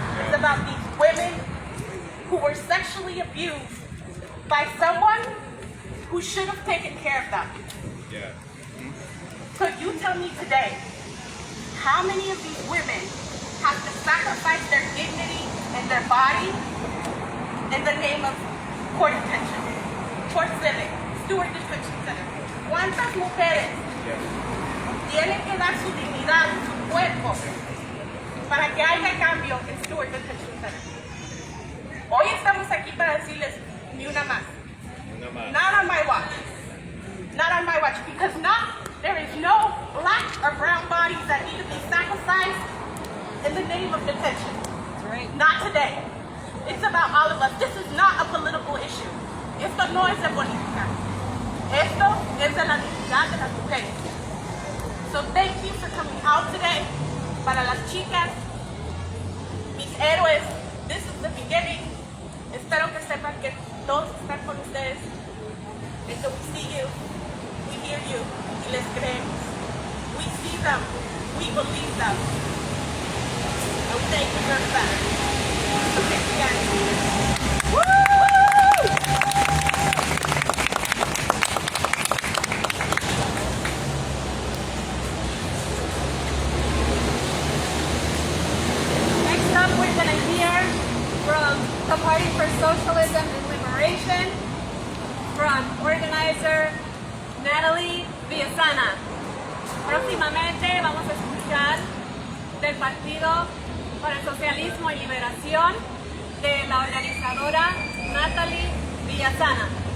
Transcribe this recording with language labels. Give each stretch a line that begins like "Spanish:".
English: It's about these women who were sexually abused by someone who should have taken care of them. Yeah. Could you tell me today, how many of these women have to sacrifice their dignity and their body in the name of court detention, court civic, Stewart Detention Center?
Spanish: ¿Cuántas mujeres tienen que dar su dignidad, su cuerpo, para que haya cambio en Stewart Detention Center? Hoy estamos aquí para decirles, ni una más.
English: Not on my watch. Not on my watch, because there is no black or brown bodies that need to be sacrificed in the name of detention. Right. Not today. It's about all of us. This is not a political issue.
Spanish: Esto no es de política. Esto es de la dignidad de las mujeres.
English: So thank you for coming out today.
Spanish: Para las chicas, mis héroes,
English: this is the beginning.
Spanish: Espero que sepan que todos están con ustedes.
English: And so we see you, we hear you,
Spanish: y les creemos.
English: We see them, we believe them. And thank you for that. So thank you guys. Woo! Next up, we're going to hear from the Party for Socialism and Liberation, from organizer Natalie Villasana.
Spanish: Próximamente vamos a escuchar del Partido para el Socialismo y Liberación de la organizadora Natalie Villasana.